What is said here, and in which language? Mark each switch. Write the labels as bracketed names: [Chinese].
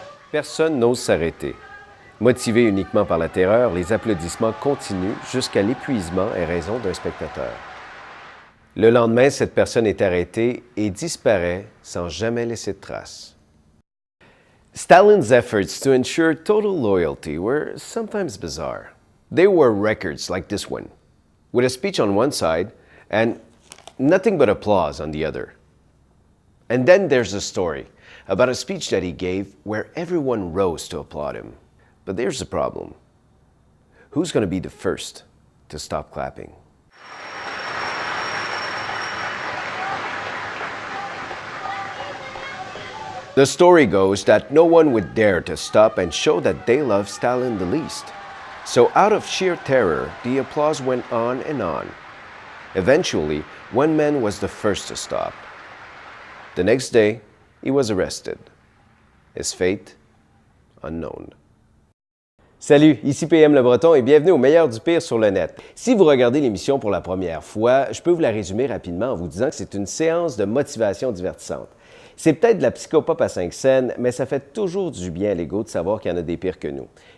[French] Personne n'ose s'arrêter. Motivés uniquement par la terreur, les applaudissements continuent jusqu'à l'épuisement et raison d'un spectateur. Le lendemain, cette personne est arrêtée et disparaît sans jamais laisser de traces. [English] Stalin's efforts to ensure total loyalty were sometimes bizarre. They were records like this one, with a speech on one side and nothing but applause on the other. And then there's a story about a speech that he gave where everyone rose to applaud him. But there's the problem. Who's going to be the first to stop clapping? The story goes that no one would dare to stop and show that they loved Stalin the least. So out of sheer terror, the applause went on and on. Eventually, one man was the first to stop. The next day, he was arrested. His fate, unknown. [French] Salut, ici PM Le Breton et bienvenue au meilleur du pire sur le net. Si vous regardez l'émission pour la première fois, je peux vous la résumer rapidement en vous disant que c'est une séance de motivation divertissante. C'est peut-être de la psychopop à 5 scènes, mais ça fait toujours du bien à l'ego de savoir qu'il y en a des pires que nous.